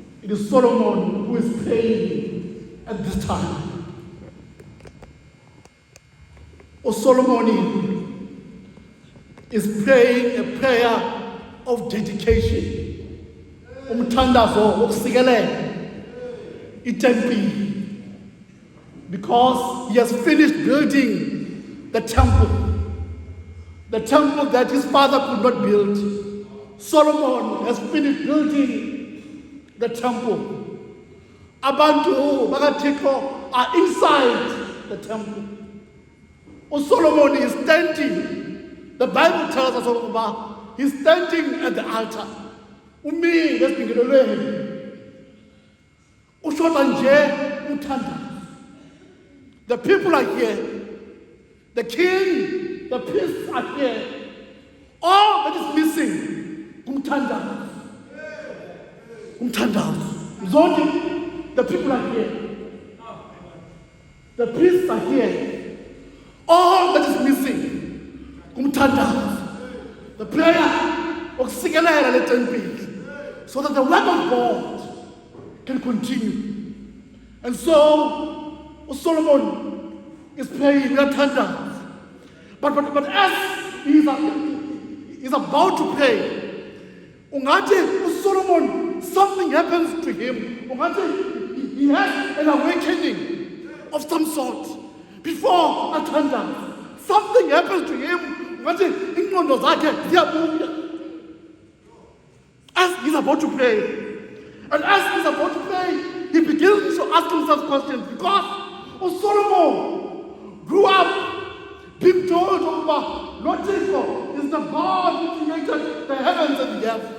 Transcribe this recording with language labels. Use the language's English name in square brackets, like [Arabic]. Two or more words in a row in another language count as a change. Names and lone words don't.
[English] is Solomon who is praying at this time. Or Solomon is praying a prayer of dedication. [Xhosa] Umthandazo wokusikelela itempile, [English] because he has finished building the temple that his father could not build. Solomon has finished building the temple. [Xhosa] Abantu bakaThixo [English] are inside the temple. Solomon is standing. The Bible tells us about he's standing at the altar. [Xhosa] Umi lesibingelelweni. Ushoda nje uthanda. [English] The people are here. The king, the priests are here. All that is missing, [Xhosa] umthandazo. Zonke, [English] the people are here. The priests are here. All that is missing, umthandazo. The prayer of [Xhosa] sikelele letempile, [English] so that the work of God can continue. And so Solomon is praying umthandazo. But as he is about to pray, ungathi Solomon, something happens to him. Ungathi he has an awakening of some sort. Before athandazo, something happens to him. [Xhosa] Ungathi ingqondo zakhe ziyabuya. [English] As he's about to pray, and as he's about to pray, he begins to ask himself questions, because Solomon grew up being told about Lord Thixo is the God who created the heavens and the earth.